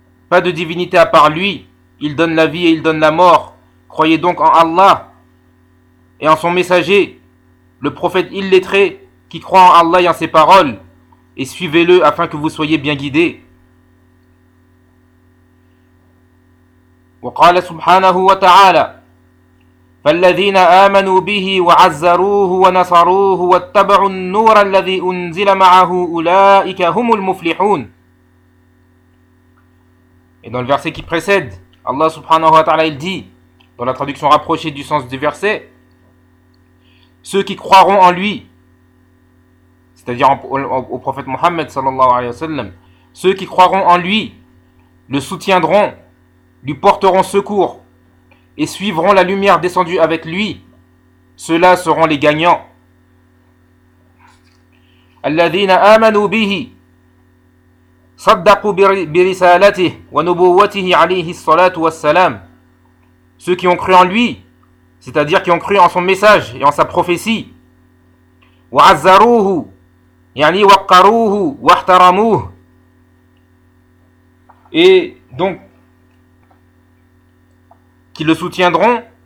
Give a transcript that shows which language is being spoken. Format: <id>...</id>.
<fr>Pas de divinité à part lui. Il donne la vie et il donne la mort. Croyez donc en Allah et en son messager, le prophète illettré, qui croit en Allah et en ses paroles, et suivez-le afin que vous soyez bien guidés.</fr> <ar>وقال سبحانه وتعالى فالذين آمنوا به وعزروه ونصروه واتبعوا النور الذي أنزل معه أولئك هم المفلحون.</ar> <fr>Et dans le verset qui précède, Allah subhanahu wa ta'ala il dit, dans la traduction rapprochée du sens du verset, ceux qui croiront en lui, c'est-à-dire au prophète Mohammed sallallahu alayhi wa sallam, ceux qui croiront en lui, le soutiendront, lui porteront secours et suivront la lumière descendue avec lui, ceux-là seront les gagnants.</fr> <ar>Alladhina amanu bihi صدقوا برسالته ونبوته عليه الصلاة والسلام.</ar> <fr>Ceux qui ont cru en lui, c'est-à-dire qui ont cru en son message et en sa prophétie.</fr> <ar>وعزروه يعني وقروه واحترموه.</ar> <fr>Et donc, qui le soutiendront.</fr>